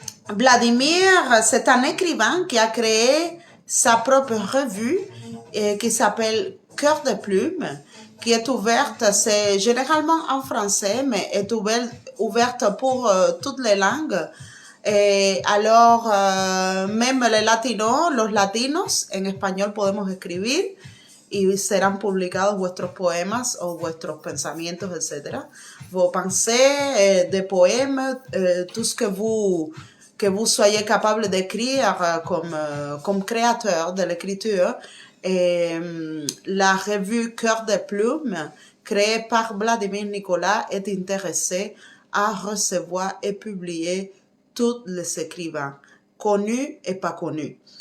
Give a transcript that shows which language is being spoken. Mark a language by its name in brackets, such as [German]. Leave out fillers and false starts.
[French] Vladimir, c'est un écrivain qui a créé sa propre revue qui s'appelle Cœur de Plume, qui est ouverte, c'est généralement en français, mais est ouverte pour toutes les langues. Alors, même [Spanish] los latinos, en español podemos escribir y serán publicados vuestros poemas o vuestros pensamientos, etc. [French] Vos pensées de poèmes, tout ce que vous soyez capable d'écrire comme créateur de l'écriture. La revue Cœur de Plume, créée par Vladimir Nicolás, est intéressée à recevoir et publier tous les écrivains, connus et pas connus.